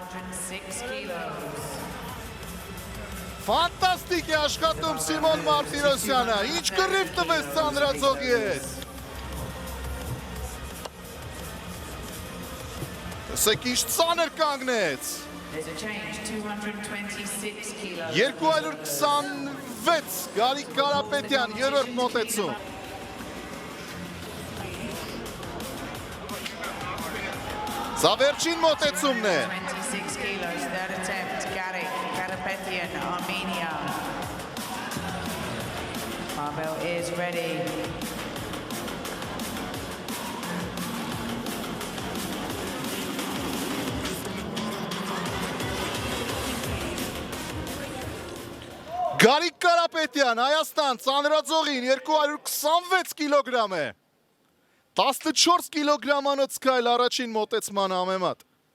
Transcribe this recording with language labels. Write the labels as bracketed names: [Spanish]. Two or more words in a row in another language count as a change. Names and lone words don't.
[Armenian] ֆանտաստիկ է աշխատում Սիմոն Մարտիրոսյանը, ինչ կռիվ տվեց ծանրաձողի հետ, Սեք ինչ ծանր կանգնեց, 226 Գարիկ Կարապետյան, երրորդ մոտեցում, սա վերջին մոտեցումն է, [English] 26 kilos, third attempt, Garic Karapetyan, Armenia. Barbell is ready. [Armenian] Գարիկ Կարապետյան, Հայաստան, ծանրաձողին 226 կիլոգրամ է, 14 կիլոգրամանոց գայլ առաջին մոտեցման համեմատ։